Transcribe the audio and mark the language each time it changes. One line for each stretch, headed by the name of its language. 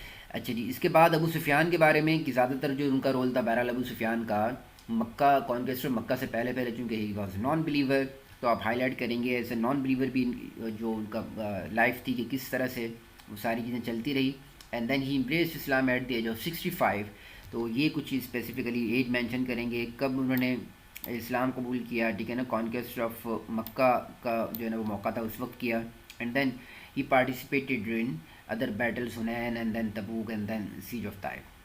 Urdu: اچھا جی, اس کے بعد ابو سفیان کے بارے میں کہ زیادہ تر جو ان کا رول تھا بہرحال ابو سفیان کا مکہ کانکویسٹ, مکہ سے پہلے چونکہ
English: he was non believer,
Urdu: تو آپ ہائی لائٹ کریں گے
English: as a non believer
Urdu: بھی جو ان کا لائف تھی کہ کس طرح سے وہ ساری چیزیں چلتی رہی.
English: And then he embraced Islam at the age of 65.
Urdu: تو یہ کچھ اسپیسیفکلی ایج مینشن کریں گے کب انہوں نے اسلام قبول کیا, ٹھیک ہے نا, کانکویسٹ آف مکہ کا جو ہے نا وہ موقع تھا اس وقت کیا.
English: And then he participated in other battles, Hunayn, and then Tabuk, and then siege of Taif.